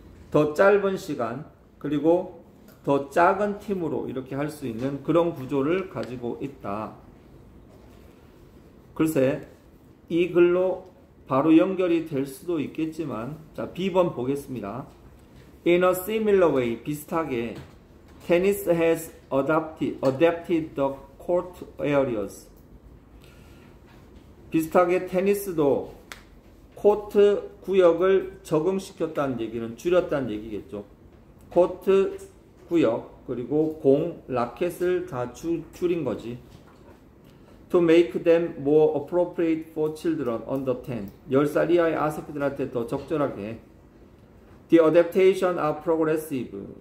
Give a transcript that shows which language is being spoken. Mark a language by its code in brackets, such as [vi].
[ko] 더 짧은 시간, 그리고 더 작은 팀으로 이렇게 할 수 있는 그런 구조를 가지고 있다. 글쎄, 이 글로 바로 연결이 될 수도 있겠지만, 자, B번 보겠습니다. [en] In a similar way, [ko] 비슷하게, [en] tennis has adapted the court areas. [ko] 비슷하게 테니스도 코트 구역을 적응시켰다는 얘기는 줄였다는 얘기겠죠. 코트 구역, 그리고 공, 라켓을 다 줄인 거지. [en] To make them more appropriate for children under 10. [ko] 10살 이하의 아새끼들한테 더 적절하게. [en] The adaptation are progressive.